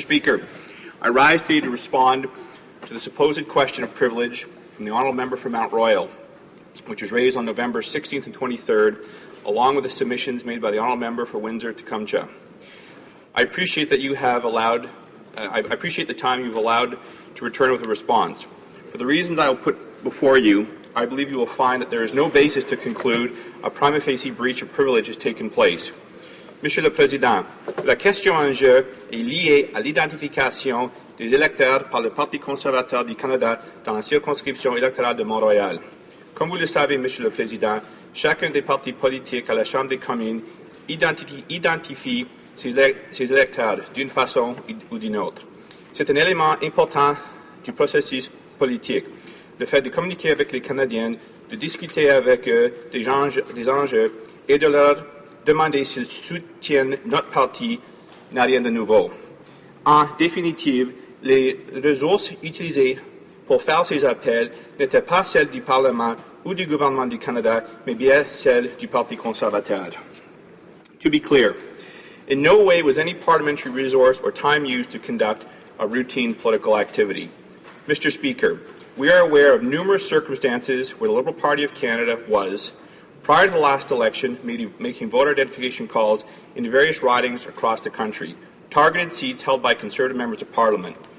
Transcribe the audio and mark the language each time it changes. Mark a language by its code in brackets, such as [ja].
[en] Speaker, I rise today to respond to the supposed question of privilege from the Honourable Member for Mont-Royal, which was raised on November 16th and 23rd, along with the submissions made by the Honourable Member for Windsor-Tecumseh. I appreciate that you have allowed. I appreciate the time you've allowed to return with a response. For the reasons I will put before you, I believe you will find that there is no basis to conclude a prima facie breach of privilege has taken place. [fr] Monsieur le Président, la question en jeu est liée à l'identification des électeurs par le Parti conservateur du Canada dans la circonscription électorale de Mont-Royal. Comme vous le savez, Monsieur le Président, chacun des partis politiques à la Chambre des communes identifie ses électeurs d'une façon ou d'une autre. C'est un élément important du processus politique, le fait de communiquer avec les Canadiens, de discuter avec eux des enjeux et de leur demander s'ils soutiennent notre parti n'a rien de nouveau. En définitive, les ressources utilisées pour faire ces appels n'étaient pas celles du Parlement ou du gouvernement du Canada, mais bien celles du Parti conservateur. [en] To be clear, in no way was any parliamentary resource or time used to conduct a routine political activity. Mr. Speaker, we are aware of numerous circumstances where the Liberal Party of Canada was, prior to the last election, making voter identification calls in various ridings across the country, targeted seats held by Conservative members of Parliament.